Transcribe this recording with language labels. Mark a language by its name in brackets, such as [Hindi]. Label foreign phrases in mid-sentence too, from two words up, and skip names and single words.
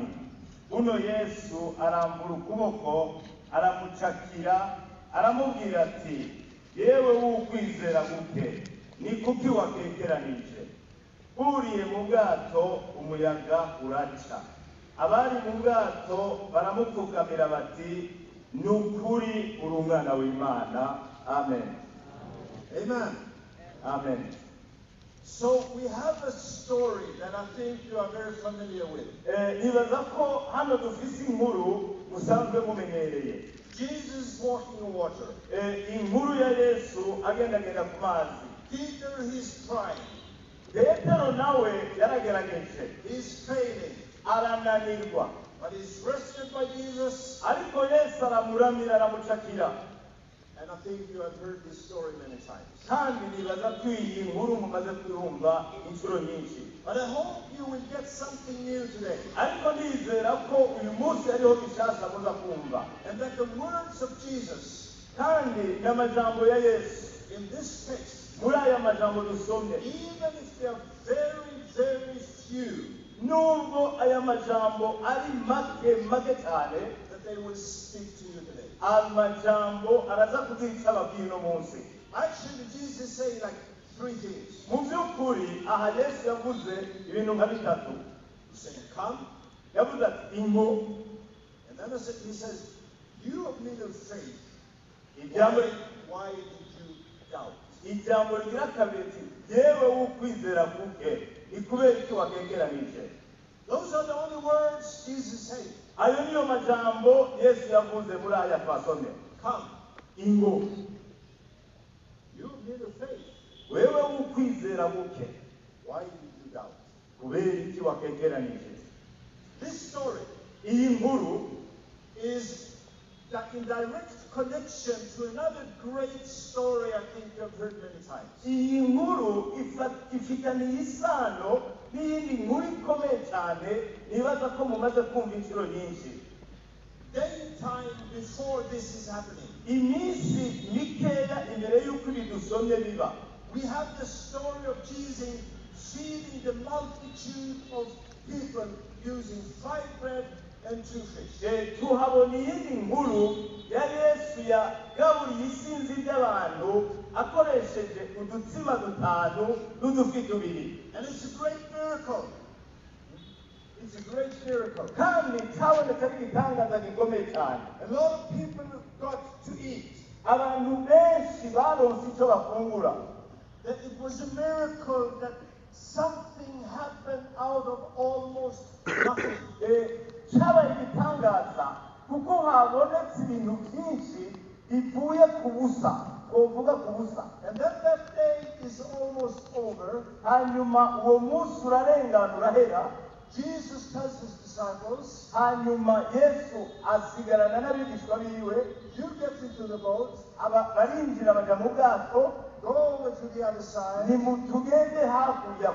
[Kinyarwanda] Uno Yesu arambura ukuboko aramucakira aramubwira ati yewe w'ukwizera guke, ni kuki wakekeranije? Uriye mu bwato umuyaga uraca. Abari mu bwato baramupfukamira bati ni ukuri uri umwana w'Imana. Amen. Amen. Amen. [English] So we have a story that I think you are very familiar with. [Kinyarwanda] Nibaza ko hano dufise inkuru musanzwe mumenyereye. [English] Jesus walking on water. [Kinyarwanda] Inkuru ya Yesu agendagenda ku mazi. [English] Peter, he's trying. [Kinyarwanda] Petero nawe yaragerageje. [English] He's failing. [Kinyarwanda] Arananirwa. [English] But he's rescued by Jesus. [Kinyarwanda] Ariko Yesu aramuramira aramucakira. [English] And I think you have heard this story many times. [Kinyarwanda] Kandi nibaza ko iyi nkuru mumaze kuyumva inshuro nyinshi. [English] But I hope you will get something new today. [Kinyarwanda] Ariko nizera ko uyu munsi ariho bishasha muza kumva. [English] And that the words of Jesus [Kinyarwanda] Kandi n'amajambo ya Yesu [English] in this text, [Kinyarwanda] muri aya majambo dusomye, [English] even if they are very, very few, [Kinyarwanda] nubwo aya majambo ari make cyane, [English] that they will speak to you today. [Kinyarwanda] amajambo araza kugica ababwira uno munsi. [English] Actually, Jesus saying like three things. [Kinyarwanda] Mu by'ukuri aha Yesu yavuze ibintu nka bitatu. [English] He's saying, come. [Kinyarwanda] Yavuze ati ingo. [English] And then he says, you have little faith. Why did you doubt? [Kinyarwanda] Ijambo rigira kabiri ati yewe w'ukwizera kuke, ni kubera iki wakekeranije? [English] Those are the only words Jesus said. [Kinyarwanda] Ayo niyo majambo Yesu yavuze muri aya twasomye. [English] Come. [Kinyarwanda] Ingo. [English] You have little faith. [Kinyarwanda] Wewe w'ukwizera kuke, [English] Why did you doubt? [Kinyarwanda] kubera iki wakekeranije? [English] This story [Kinyarwanda] Iyi nkuru [English] is in direct connection to another great story I think you have heard many times. [Kinyarwanda] iyi nkuru ifitaniye isano n'iyindi nkuru ikomeye cyane nibaza ko mumaze kumva inshuro nyinshi. [English] Daytime before this is happening, [Kinyarwanda] Iminsi mikeya imbere y'uko ibi dusomye biba, [English] we have the story of Jesus feeding the multitude of people using 5 bread and 2 fish. [Kinyarwanda] tuhabona iyindi nkuru ya Yesu yagaburiye isinzi ry'abantu akoresheje udutsima 5 n'udufi 2. [English] And it's a great miracle. It's a great miracle. [Kinyarwanda] Kandi cyabonetse ari igitangaza gikomeye cyane. [English] A lot of people got to eat. [Kinyarwanda] Abantu benshi baronse icyo bafungura. [English] That it was a miracle that something happened out of almost nothing. [Kinyarwanda] Cyabaye igitangaza kuko habonetse ibintu byinshi bivuye ku busa, kuvuga ku busa. [English] And then that day is almost over. [Kinyarwanda] Hanyuma uwo munsi urarengana urahera. [English] Jesus tells his disciples, [Kinyarwanda] hanyuma Yesu asigarana n'abigishwa biwe. [English] you get into the boat, [Kinyarwanda] barinjira bajya mu bwato, [English] go over to the other side, [Kinyarwanda] nimutugende hakurya.